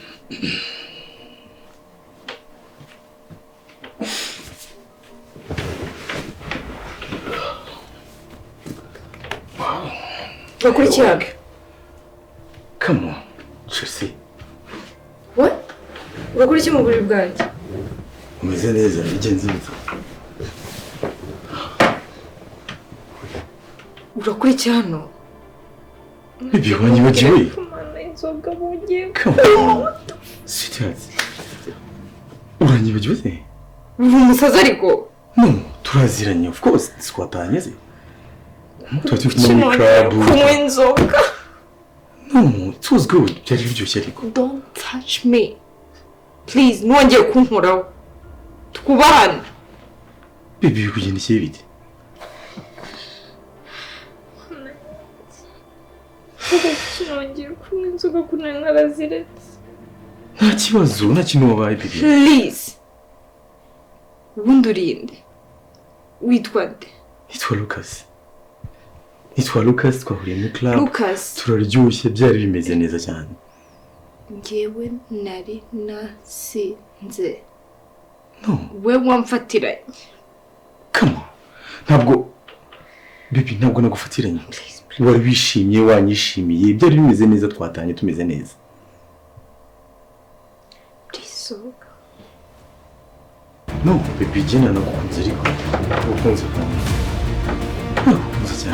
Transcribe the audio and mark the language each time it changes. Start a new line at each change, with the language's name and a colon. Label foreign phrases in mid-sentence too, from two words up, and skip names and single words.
Kinyarwanda: Kuri Shyaga.
English: Come on, Tracy. What?
Kinyarwanda: Kuri iki mu buriri bwanjye? Umeze neza, ije nziza. Kuri iki hano? Baby, wanyibagiwe? Inzoga mugiye.
English: Come on. Sweetheart.
Kinyarwanda: Uranyibagiwe se? Umusaza ariko? No, turaziranye,
English: of course,
Kinyarwanda: twatanye se. Tuba dufite muri club. Kunywa inzoga.
English: No, it was good.
Kinyarwanda: Byari biryoshye ariko.
English: Don't touch me. Please,
Kinyarwanda: nongeye kunkoraho. Twubahane. Baby, bikugendekeye bite? Nongeye kunywa inzoga kunari naraziretse. Nta kibazo, nta kintu wabaye baby. Please. Ubundi urinde. Witwa nde? Nitwa Lucas. Twahuriye muri club. Lucas. Turaryoshye, byari bimeze neza cyane. Ngewe nari nasinze.
English: No.
Kinyarwanda: We wamfatiranye.
English: Come on. Baby,
Kinyarwanda: ntabwo nagufatiranye. Wari wishimye, wanyishimiye, byari bimeze neza, twatanye tumeze neza.
English: Please. No, baby,
Kinyarwanda: jina nakukunze ariko. Ukunze kandi. Nakukunze cyane.